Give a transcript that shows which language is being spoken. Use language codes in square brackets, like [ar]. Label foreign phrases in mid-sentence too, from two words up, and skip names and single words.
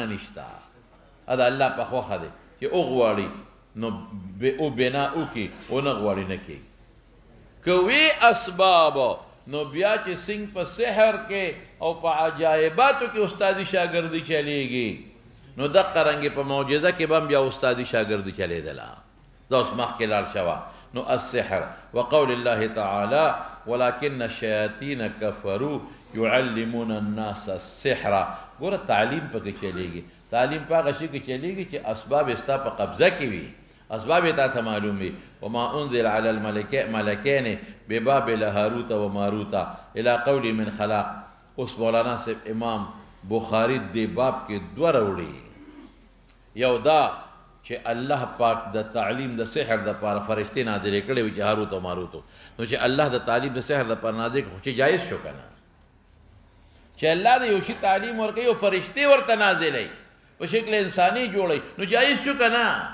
[ps] نشته دا الله په خوښه دی چې وغواړي نو او بنا وکړي ونه غواړي نه کېږي که وی اسباب نو بیا چې څنګه په سحر کې او په عجایباتو کې استادي شاګردي چلیږي نو دقه رنګې په معجزه کې به هم بیا استادي شاګردي چلیدله دا اوس مخکې لاړ شوه نو [ar] السحر وقول الله تعالی ولكن الشیاطین کفروا يعلمون الناس السحر. [ps] ګوره تعلیم پکې چلیږي. تعلیم په هغه شي کې چلیږي چې اسباب ستا په قبضه کې وي، اسباب یې تا ته معلوم وي. [ar] وما انزل على الملكين ببابل هاروت و ماروت الى قول من خلاق. [ps] اوس مولانا صاحب امام بخاری دې باب کې دوه راوړي. یو دا چې الله پاک د تعلیم د سحر د پاره فرشتي نازلې کړې وي چې هاروت او ماروت. نو چې الله د تعلیم د سحر د پاره نازل کړي چې جایز شو کنه چې الله د یو شي تعلیم ورکوي او فرشتي ورته نازلې په شکل انساني جوړي نو جایز شو کنه.